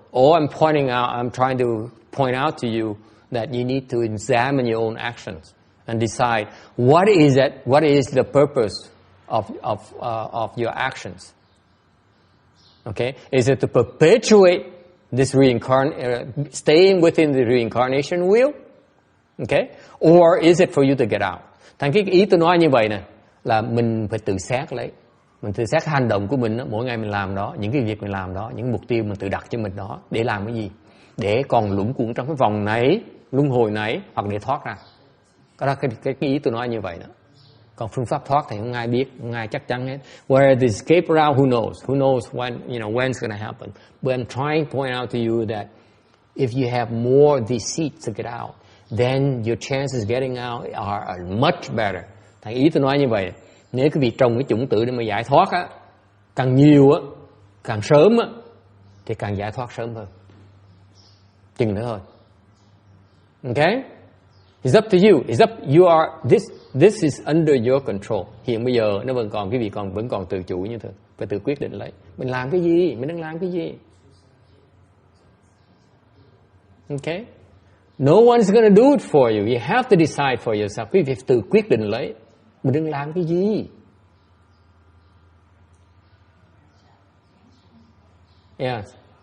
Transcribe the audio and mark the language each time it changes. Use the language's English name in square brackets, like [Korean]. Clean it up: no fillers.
[English] All I'm trying to point out to you that you need to examine your own actions and decide what is the purpose of your actions. Okay, is it to perpetuate this staying within the reincarnation wheel? Okay, or is it for you to get out? [Vietnamese] Thành cái ý tôi nói như vậy nè, là mình phải tự xét lấy, mình tự xét hành động của mình đó, mỗi ngày mình làm đó, những cái việc mình làm đó, những mục tiêu mình tự đặt cho mình đó, để làm cái gì? Để còn luẩn quẩn trong cái vòng này, luân hồi này, hoặc để thoát ra. Cái ý tôi nói như vậy đó. Còn phương pháp thoát thì không ai biết, không ai chắc chắn hết. [English] Where the escape route, who knows? Who knows when it's going to happen? But I'm trying to point out to you that if you have more of these seats to get out, then your chances getting out are much better. [Vietnamese] Thành ý tôi nói như vậy. Nếu quý vị trồng cái chủng tử để mà giải thoát á, càng nhiều á, càng sớm á, thì càng giải thoát sớm hơn. Chừng nữa thôi. [English] Okay? It's up to you. It's up. You are this is under your control. [Vietnamese] Hiện bây giờ nó vẫn còn, quý vị vẫn còn tự chủ như thế. Phải tự quyết định lấy. Mình làm cái gì? Mình đang làm cái gì? [English] Okay? No one's going to do it for you. You have to decide for yourself. [Vietnamese] Quý vị phải tự quyết định lấy. Mình đang làm cái gì? [English] Yes.